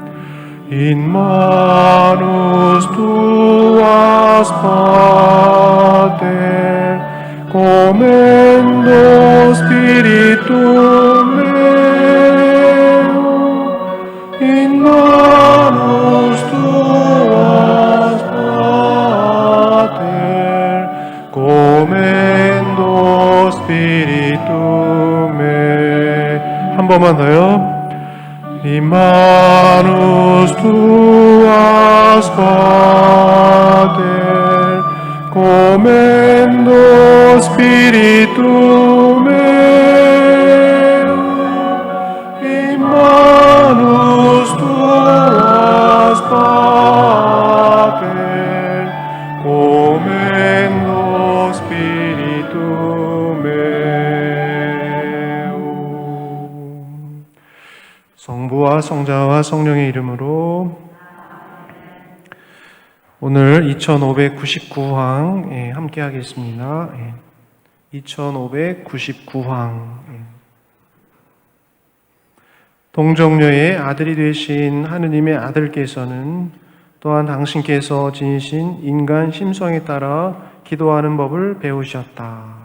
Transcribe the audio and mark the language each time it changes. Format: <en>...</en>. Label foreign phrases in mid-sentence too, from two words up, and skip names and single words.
<la>In manus tuas, Pater, commendo spiritum meum. In manus tuas, Pater, commendo spiritum meum.</la> <ko>한 번만 더요.</ko> <la>In manus tuas, Pater, commendo spiritum meum. In manus tuas, Pater, commendo spiritum meum.</la> <ko>성부와 성자와 성령의 이름으로 오늘 2599항 함께 하겠습니다. 2599항. 동정녀의 아들이 되신 하느님의 아들께서는 또한 당신께서 지니신 인간 심성에 따라 기도하는 법을 배우셨다.</ko>